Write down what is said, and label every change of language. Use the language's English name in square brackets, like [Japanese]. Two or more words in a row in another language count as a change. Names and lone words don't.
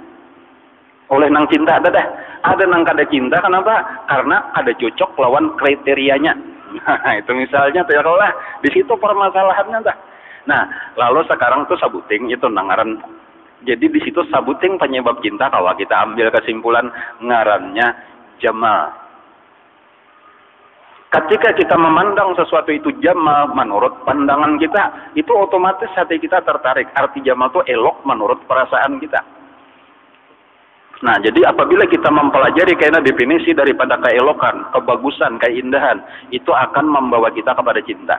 [Banjar] Oleh nang cinta ada nang kada cinta, kenapa? [Indonesian] Karena ada cocok lawan kriterianya. Nah, itu misalnya tuh ya kalau lah di situ permasalahannya dah. [Banjar] Nah, lalu sekarang tuh sabuting itu nangaran. [Indonesian] Jadi di situ sabuting penyebab cinta kalau kita ambil kesimpulan ngarannya jamal. Ketika kita memandang sesuatu itu jamal menurut pandangan kita, itu otomatis hati kita tertarik. Arti jamal itu elok menurut perasaan kita. Nah, jadi apabila kita mempelajari karena definisi daripada keelokan, kebagusan, keindahan, itu akan membawa kita kepada cinta.